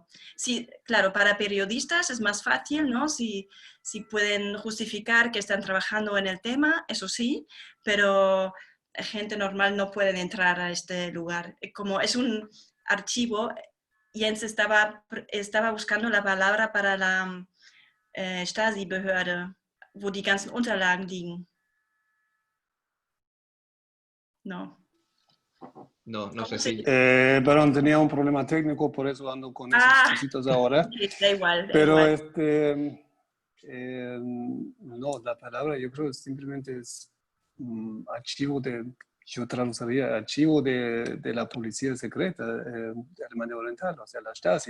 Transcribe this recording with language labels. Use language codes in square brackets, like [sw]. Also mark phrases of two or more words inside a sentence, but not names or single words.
[es] Sí, claro, para periodistas es más fácil, ¿no? Si pueden justificar que están trabajando en el tema, eso sí, pero gente normal no puede entrar a este lugar. Como es un archivo, Jens estaba buscando la palabra para la Stasi-Behörde, [de] wo die ganzen Unterlagen liegen. [es] No. no, no sé ¿Cómo se si... dice? Perdón, tenía un problema técnico, por eso ando con esas Ah, cositas ahora. okay, da igual, da Pero igual. no, la palabra yo creo simplemente es archivo yo traduciría archivo de la policía secreta de Alemania Oriental, o sea, la Stasi.